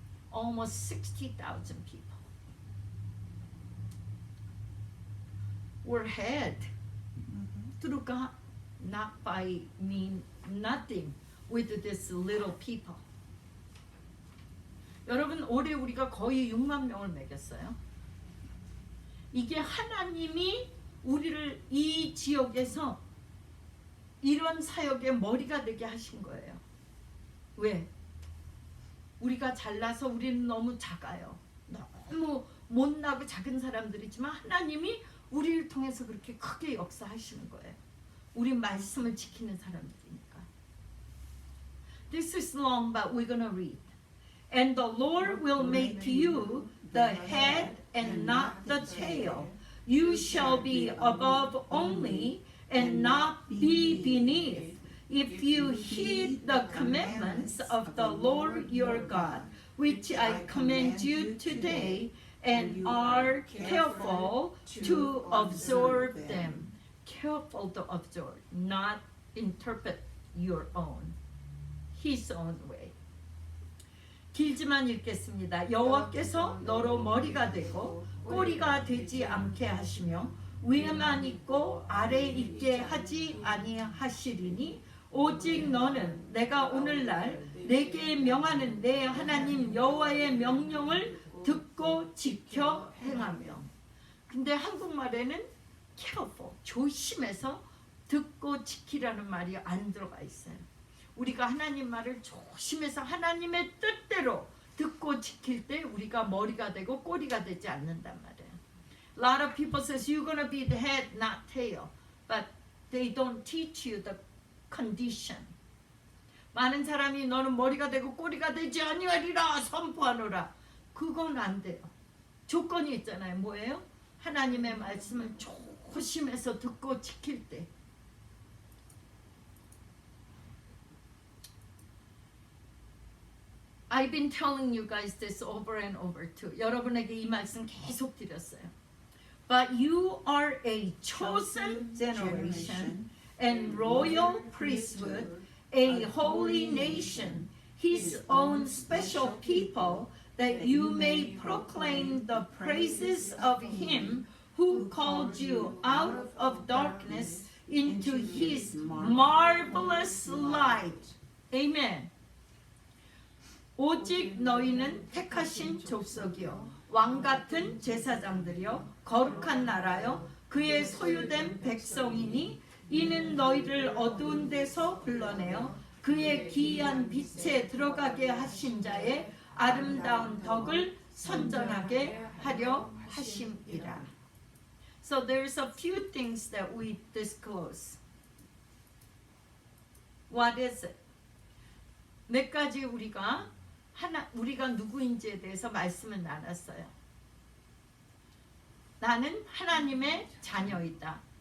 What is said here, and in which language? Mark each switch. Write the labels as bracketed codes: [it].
[en] Almost 60,000 people. We're head through God, not by mean nothing with this little people. [ko] 여러분 올해 우리가 거의 6만 명을 먹였어요. 이게 하나님이 우리를 이 지역에서 이런 사역의 머리가 되게 하신 거예요. 왜? 우리가 잘나서 우리는 너무 작아요. 너무 못나고 작은 사람들이지만 하나님이 우리를 통해서 그렇게 크게 역사하시는 거예요. 우리 말씀을 지키는 사람들이니까. [en] This is long, but we're gonna read. And the Lord will make you the head and not the tail. You shall be above only and not be beneath, if you heed the commandments of the Lord your God, which I command you today, and are careful to absorb them. Careful to absorb, not interpret your own. His own way. [ko] 길지만 읽겠습니다. 여호와께서 너로 머리가 되고 꼬리가 되지 않게 하시며 위에만 있고 아래 있게 하지 아니하시리니 오직 너는 내가 오늘날 내게 명하는 내 하나님 여호와의 명령을 듣고 지켜 행하며. 근데 한국말에는 careful, 조심해서 듣고 지키라는 말이 안 들어가 있어요. 우리가 하나님 말을 조심해서 하나님의 뜻대로 듣고 지킬 때 우리가 머리가 되고 꼬리가 되지 않는단 말이에요. [en] A lot of people says you're gonna be the head, not tail, but they don't teach you the condition. [ko] 많은 사람이 너는 머리가 되고 꼬리가 되지 아니하리라 선포하노라. 그건 안 돼요. 조건이 있잖아요. 뭐예요? 하나님의 말씀을 조심해서 듣고 지킬 때. [en] I've been telling you guys this over and over too. [ko] 여러분에게 이 말씀 계속 드렸어요. [en] But you are a chosen generation and royal priesthood, a holy nation, his own special people, that you may proclaim the praises of him who called you out of darkness into his marvelous light. Amen. [ko] 오직 너희는 택하신 족속이요 왕같은 제사장들이요 거룩한 나라요 그의 소유된 백성이니 이는 너희를 어두운 데서 불러내어 그의 기이한 빛에 들어가게 하신 자의 아름다운 덕을 선전하게 하려 하심이라. [en] So there's a few things that we disclose. What is it? [ko] 몇 가지 우리가 누구인지에 대해서 말씀을 나눴어요. 나는 하나님의 자녀이다.